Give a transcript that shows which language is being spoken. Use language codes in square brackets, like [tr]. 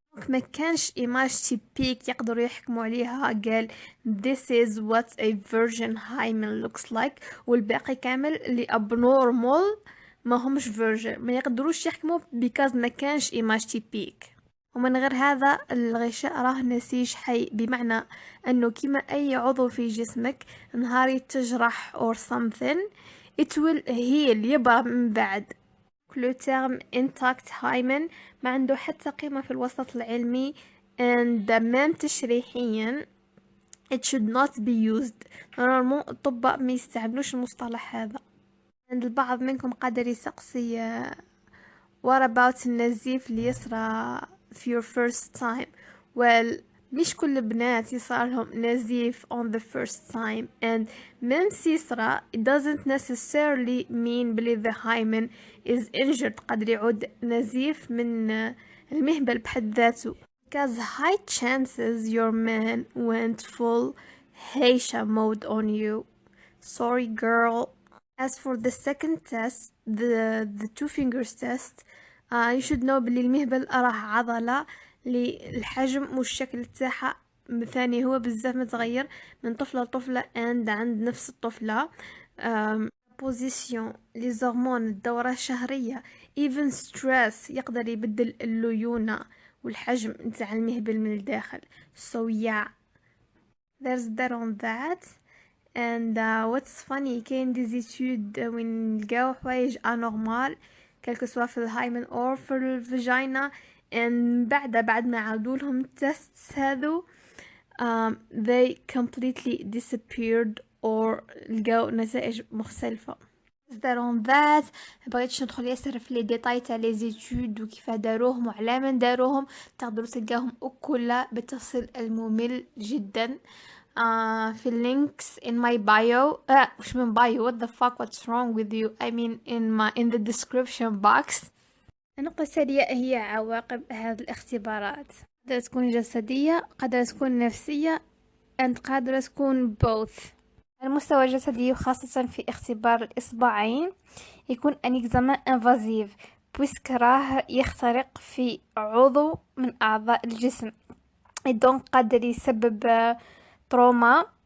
[ar] ما كانش إيماج تيبيك يقدروا يحكموا عليها قال [en] this is what a virgin hymen looks like [ar] والباقي كامل اللي [en] abnormal [ar] ما همش [en] virgin [ar] ما يقدروش يحكموا [en] because [ar] ما كانش إيماج تيبيك. ومن غير هذا الغشاء راه نسيج حي بمعنى أنه كما أي عضو في جسمك نهار تجرح [en] or something it will heal [ar] يبرى من بعد. [fr] le terme intact hymen [ar] ما عنده حتى قيمة في الوسط العلمي and même تشريحيا [en] it should not be used. [ar] normalement الأطباء ما يستعملوش المصطلح هذا. and البعض منكم قادر يسقسي [en] what about [ar] النزيف اللي يصرى في [en] your first time. well [ar] مش كل البنات يصارلهم نزيف [en] on the first time and même [ar] يصرى [en] it doesn't necessarily mean [ar] بلي [en] the hymen is injured. [ar] قادر يعود نزيف من المهبل بحد ذاته [en] because high chances your man went full Heisha mode on you. sorry girl. as for the second test the two fingers test you should know [ar] بلي المهبل راه عضلة للحجم والشكل تاعها ثاني هو بزاف متغير من طفلة لطفلة and عند نفس الطفلة. بوزيسيون لي زهرمون الدورة الشهرية [en] even stress [ar] يقدر يبدل الليونة والحجم نتاع المهبل من الداخل. [en] so yeah there's that on that. and what's funny [ar] كاين دي زيتود وين نلقاو حوايج انورمال كلكو سوا في الهايمن او في الفاجينا and بعد ما عادوا لهم التست هذو [en] they completely disappeared or [ar] لقاو نتائج مختلفة. [en] that on that [ar] بغيتش ندخل ياسر في لي ديتاي تاع لي زيتود وكيف داروهم وعلى من داروهم تقدروا تلقاهم كلها بالتفصيل الممل جدا في اللينكس [en] in my bio. [ar] وش من [en] bio what the fuck what's wrong with you I mean in the description box. [ar] النقطة الثانية هي عواقب هذه الاختبارات. قادرة تكون جسدية قادرة تكون نفسية and قادرة تكون both. المستوى الجسدي خاصة في اختبار الإصبعين يكون [fr] un examen invasive puisque [ar] راه يخترق في عضو من أعضاء الجسم donc قادر يسبب تروما